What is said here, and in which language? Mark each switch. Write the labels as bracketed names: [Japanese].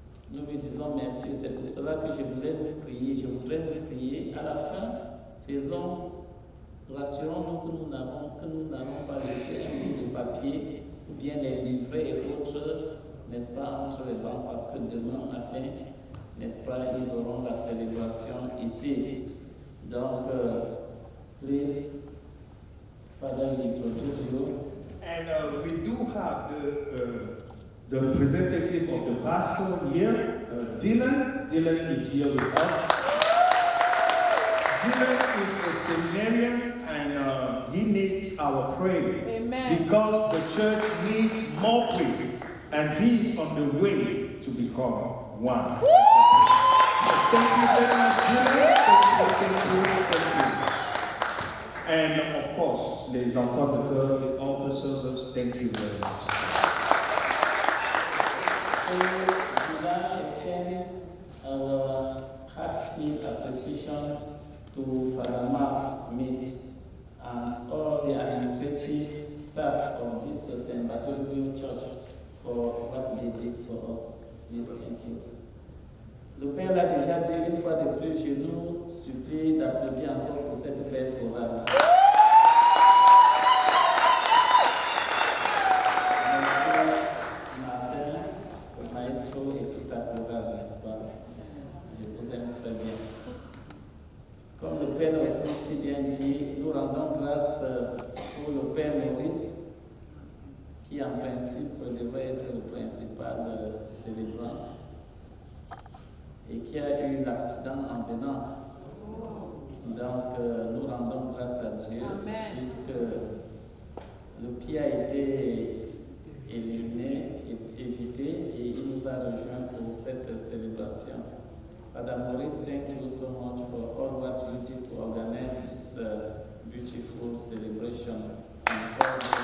[French] Nous lui disons merci, c'est pour cela que je voudrais nous prier. À la fin, rassurons-nous que nous n'avons pas laissé un bout de papier ou bien les livrets et autres, n'est-ce pas, entre les bancs, parce que demain matin, n'est-ce pas, ils auront la célébration ici. [English] Donc, please, Father, introduce you. And we do have the representative of the pastor here, Dylan. Dylan is here with us. Dylan is a seminarian and he needs our prayer. Amen. Because the church needs more priests and he is on the way to become one. Thank you very much, Dylan. Thank you. And of course, [French] les enfants de cœur, [English] the altar servers, thank you very much. Dylan extends our heartfelt appreciation to Father Mark Smith and all the administrative staff of this St. Bartholomew Church for what they did for us. Please, thank you. [French] Le Père l'a déjà dit une fois de plus, je nous supplie d'applaudir encore pour cette belle chorale. Martin, le maestro et tout à chorale, n'est-ce pas? Je vous aime très bien. Comme le Père aussi si bien dit, nous rendons grâce pour le Père Maurice, qui en principe devrait être le principal célébrant, et qui a eu l'accident en venant. Donc, nous rendons grâce à Dieu. Amen. Puisque le pied a été éliminé, évité, et il nous a rejoints pour cette célébration. [English] Father Maurice, thank you so much for all what you did to organize this beautiful celebration.